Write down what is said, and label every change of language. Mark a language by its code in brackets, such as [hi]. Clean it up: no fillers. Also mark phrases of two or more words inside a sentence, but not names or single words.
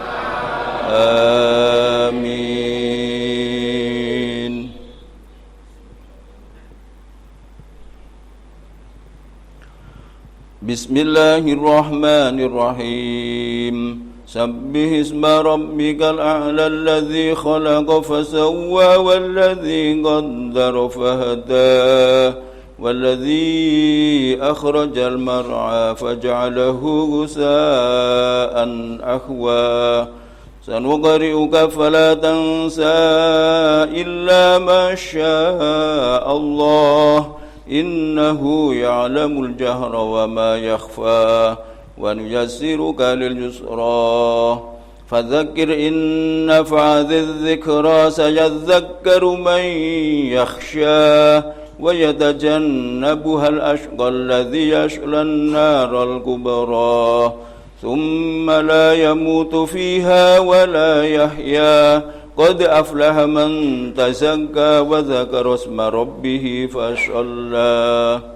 [ar] Amin. بسم الله الرحمن الرحيم. سبح اسم ربك الأعلى الذي خلق فسوى والذي قدر فهدى والذي أخرج المرعى فجعله غثاء أحوى. سنقرئك فلا تنسى إلا ما شاء الله إنه يعلم الجهر وما يخفى. ونيسرك لليسرى فذكر إن نفعت الذكرى سيذكر من يخشى ويتجنبها الأشقى الذي يصلى النار الكبرى ثم لا يموت فيها ولا يحيى قد أفلح من تزكى وذكر اسم ربه فصلى.